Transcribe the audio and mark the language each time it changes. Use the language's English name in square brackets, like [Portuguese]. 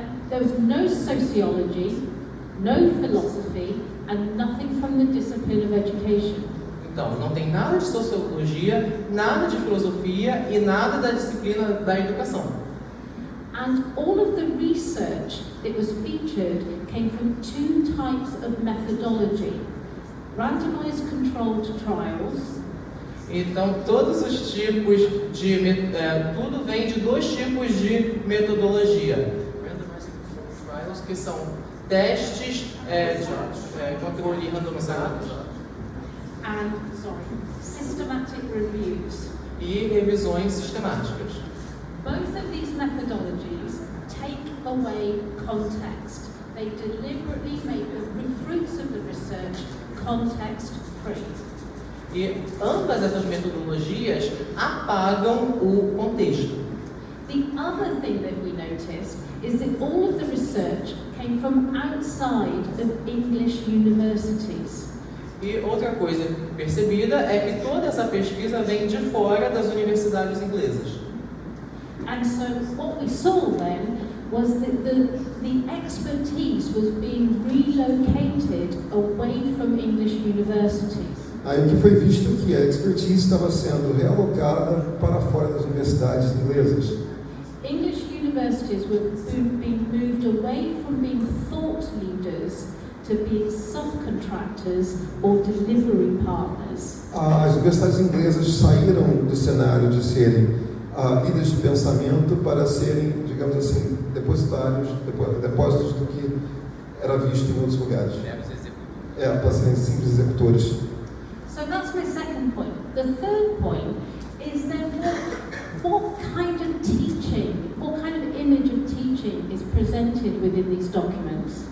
[English] There was no sociology, no philosophy, and nothing from the discipline of education. [Portuguese] Então, não tem nada de sociologia, nada de filosofia e nada da disciplina da educação. [English] And all of the research that was featured came from two types of methodology: randomized controlled trials. [Portuguese] Então, todos os tipos de tudo vem de dois tipos de metodologia. [English] Randomized controlled trials, [Portuguese] que são testes de controle randomizado. [English] And systematic reviews. [Portuguese] E revisões sistemáticas. [English] Both of these methodologies take away context. They deliberately make the fruits of the research context-free. [Portuguese] E ambas essas metodologias apagam o contexto. [English] The other thing that we noticed is that all of the research came from outside of English universities. [Portuguese] E outra coisa percebida é que toda essa pesquisa vem de fora das universidades inglesas. [English] And so what we saw then was that the expertise was being relocated away from English universities. [Portuguese] Aí o que foi visto que a expertise estava sendo realocada para fora das universidades inglesas. [English] English universities were being moved away from being thought leaders to being subcontractors or delivery partners. [Portuguese] As universidades inglesas saíram do cenário de serem líderes de pensamento para serem, digamos assim, depósitos do que era visto em outros lugares. Para serem simples executores. [English] So that's my second point. The third point is then what kind of teaching, what kind of image of teaching is presented within these documents?